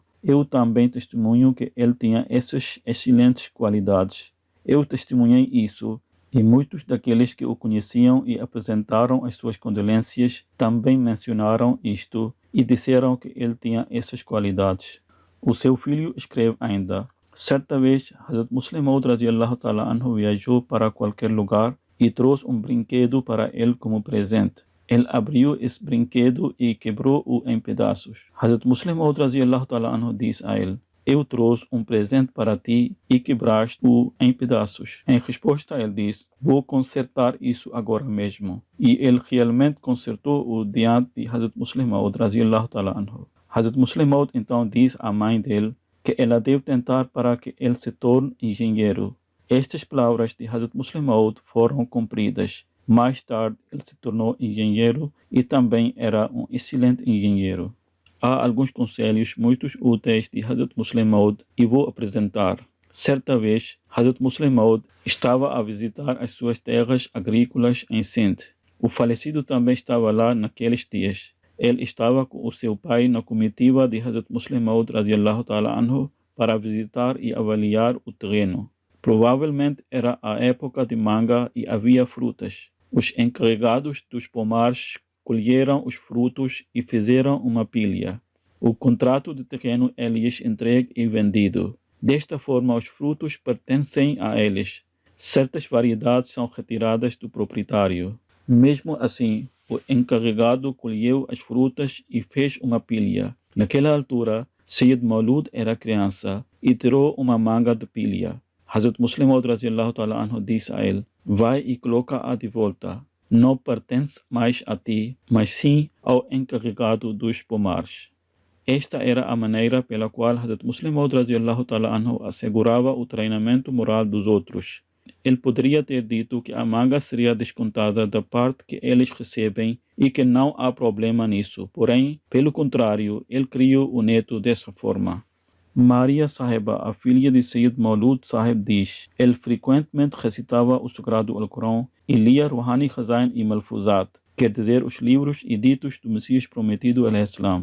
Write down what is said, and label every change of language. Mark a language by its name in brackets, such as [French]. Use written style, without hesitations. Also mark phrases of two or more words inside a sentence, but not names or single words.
[Portuguese] Eu também testemunho que ele tinha essas excelentes qualidades. Eu testemunhei isso, e muitos daqueles que o conheciam e apresentaram as suas condolências também mencionaram isto e disseram que ele tinha essas qualidades. O seu filho escreve ainda: certa vez, Hazrat Muslim Maud [Arabic] رضي الله تعالى عنه [Portuguese] viajou para qualquer lugar e trouxe um brinquedo para ele como presente. Ele abriu esse brinquedo e quebrou-o em pedaços. Hazrat Muslim Maud [Arabic] رضي الله تعالى عنه [Portuguese] disse a ele: eu trouxe um presente para ti e quebraste-o em pedaços. Em resposta, ele disse: vou consertar isso agora mesmo. E ele realmente consertou-o diante de Hazrat Muslim Maud [Arabic] رضي الله تعالى عنه. [Portuguese] Hazrat Muslim Maud então diz à mãe dele que ela deve tentar para que ele se torne engenheiro. Estas palavras de Hazrat Muslim Maud foram cumpridas. Mais tarde, ele se tornou engenheiro e também era um excelente engenheiro. Há alguns conselhos muito úteis de Hazrat Muslim Maud e vou apresentar. Certa vez, Hazrat Muslim Maud estava a visitar as suas terras agrícolas em Sindh. O falecido também estava lá naqueles dias. Ele estava com o seu pai na comitiva de Hazrat Muslim Maud [Arabic] رضي الله تعالى عنه [Portuguese] para visitar e avaliar o terreno. Provavelmente era a época de manga e havia frutas. Os encarregados dos pomares colheram os frutos e fizeram uma pilha. O contrato de terreno é lhes entregue e vendido. Desta forma, os frutos pertencem a eles. Certas variedades são retiradas do proprietário. Mesmo assim, o encarregado colheu as frutas e fez uma pilha. Naquela altura, Sayyid Maulud era criança e tirou uma manga de pilha. Hazrat Muslim Maud [Arabic] رضي الله تعالى عنه [Portuguese] disse a ele: vai e coloca-a de volta. Não pertence mais a ti, mas sim ao encarregado dos pomares. Esta era a maneira pela qual Hazrat Muslim Maud [Arabic] رضي الله تعالى عنه [Portuguese] assegurava o treinamento moral dos outros. Ele poderia ter dito que a manga seria descontada da parte que eles recebem e que não há problema nisso. Porém, pelo contrário, ele criou o neto dessa forma. Maria Sahiba, a filha de Sayyid Maulud Sahib, diz: ele frequentemente recitava o Sagrado Alcorão e lia Ruhani Khazain e Malfuzat, quer dizer, os livros e ditos do Messias Prometido al-Islam.